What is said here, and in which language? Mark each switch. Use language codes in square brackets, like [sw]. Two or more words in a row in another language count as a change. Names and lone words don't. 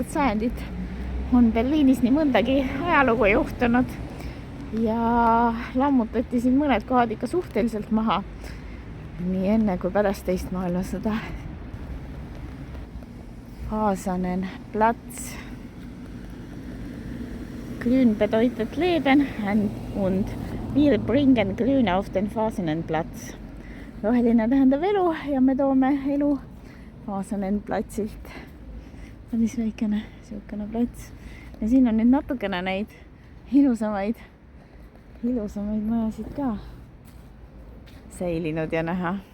[et] sajandit on Berliinis nii mõndagi ajalugu juhtunud ja lammutati siin mõned kohad ikka suhteliselt maha. Nii enne kui pärast teist maailmasõda. Fasanenplatz. [de] Grün bedeutet Leben und wir bringen Grün auf den Fasanenplatz. [et] Roheline tähendab elu ja me toome elu Fasanenplatsilt. Päris väikene siukene plats. Ja siin on nüüd natukene neid ilusamaid majasid ka säilinud ja näha.